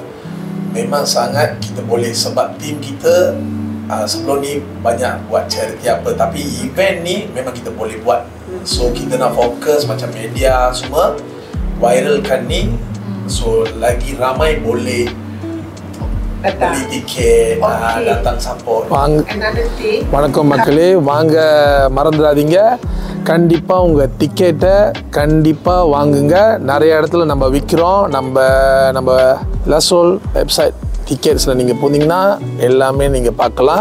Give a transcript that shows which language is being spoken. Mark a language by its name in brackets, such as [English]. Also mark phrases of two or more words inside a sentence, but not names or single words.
[Malay] Memang sangat kita boleh, sebab tim kita sebelum ni banyak buat charity apa, tapi event ni memang kita boleh buat. So kita nak fokus macam media semua viralkan ni, so lagi ramai boleh beli tiket, datang support. [Tamil] வணக்கம் மக்களே, வாங்க மறந்துடாதீங்க, கண்டிப்பா உங்க டிக்கெட்டை கண்டிப்பா வாங்குங்க. நிறைய இடத்துல நம்ம விற்கிறோம். நம்ம லசோல் [English] website tickets [Tamil] நீங்கள் போனீங்கன்னா எல்லாமே நீங்கள் பார்க்கலாம்.